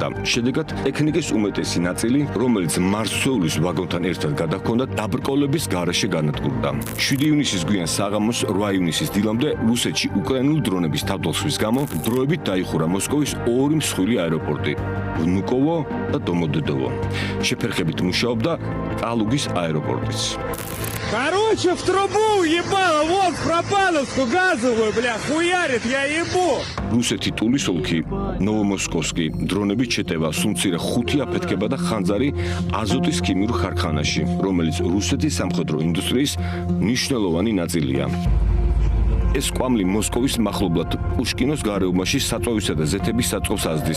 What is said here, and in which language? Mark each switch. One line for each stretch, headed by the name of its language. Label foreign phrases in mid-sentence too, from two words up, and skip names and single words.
Georgian: შედეგად ტექნიკის უმეტესი ნაწილი, რომელიც მარცვლეულის ვაგონთან ერთად გადაჰქონდა, დაბრკოლების გარეშე განადგურდა. 7 ივნისის გვიან საღამოს 8 ივნისის დილამდე რუსეთში უკრაინული დრონების თავდასხმის გამო დროებით დაიხურა მოსკოვის ორი მსხვილი აეროპორტი ვნუკოვო და დომოდედოვო. შეფერხებით მუშაობდა კალუგის აეროპორტიც.
Russian: Короче, в трубу ебало, вот в Пропановскую газовую, бля, хуярит, я ебу.
Georgian: რუსეთი ტულის ოლქი, ნოვომოსკოვსკი დრონებით შეტევა სუმცირე 5 აფეთქება და ხანძარი აზოტის ქიმიურ ქარხანაში, რომელიც რუსეთის სამხედრო ინდუსტრიის მნიშვნელოვანი ნაწილია. ეს კვამლი მოსკოვის მახლობლად პუშკინოს გარეუბანში საწვევისა და ზეთების საწყობს ազდის.